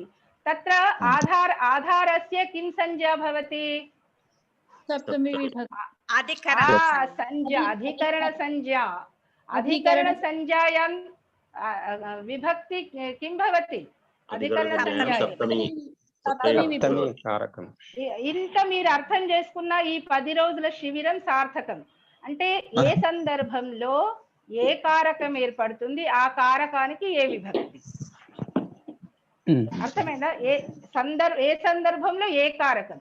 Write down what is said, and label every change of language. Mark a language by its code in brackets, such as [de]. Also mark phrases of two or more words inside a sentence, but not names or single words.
[sa] तत्र आधारस्य किं संज्ञा भवति? सप्तमी विभक्ति. अधिकरणसंज्ञायां विभक्ति किं भवति? [te] ఇంత మీరు అర్థం చేసుకున్న ఈ 10 రోజుల శిబిరం సార్థకం. అంటే ఏ సందర్భంలో ఏ కారకం ఏర్పడుతుంది, ఆ కారకానికి ఏ విభక్తి. అర్థమైందా? ఏ సందర్భంలో ఏ కారకం.